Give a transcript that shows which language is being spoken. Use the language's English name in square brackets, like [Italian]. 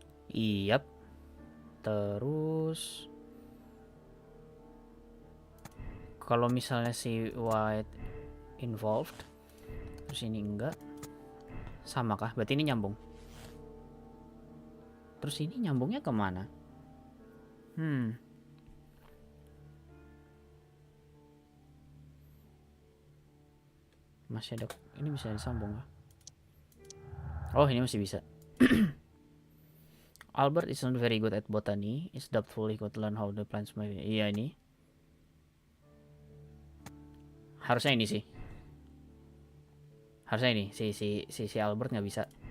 [Indonesian] Iyap. Terus kalau misalnya si White involved, terus ini enggak, sama kah? Berarti ini nyambung. Terus ini nyambungnya kemana? Masih ada, ini bisa disambung kah? Oh, ini masih bisa. [English] Albert is not very good at botany. Is doubtful he could learn how the plants might. [Indonesian] Iya, ini harusnya ini sih. Harusnya ini si Albert nggak bisa.